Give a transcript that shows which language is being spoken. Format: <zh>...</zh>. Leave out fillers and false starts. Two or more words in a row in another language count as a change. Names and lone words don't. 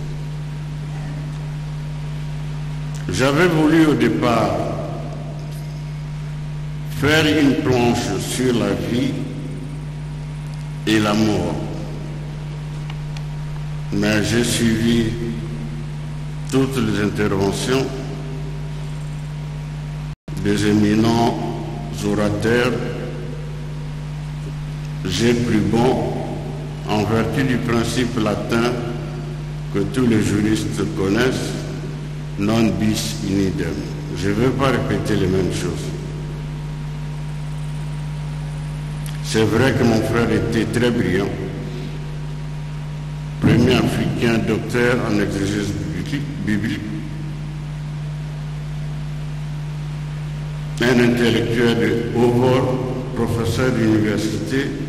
<fr>J'avais voulu au départ faire une planche sur la vie et la mort, mais j'ai suivi toutes les interventions des éminents orateurs. J'ai cru bon, en vertu du principe latin que tous les juristes connaissent,</fr> <la>non bis in idem.</la> <fr>Je ne vais pas répéter les mêmes choses. C'est vrai que mon frère était très brillant, premier africain docteur en exégèse biblique, un intellectuel de haut vol, professeur d'université.</fr>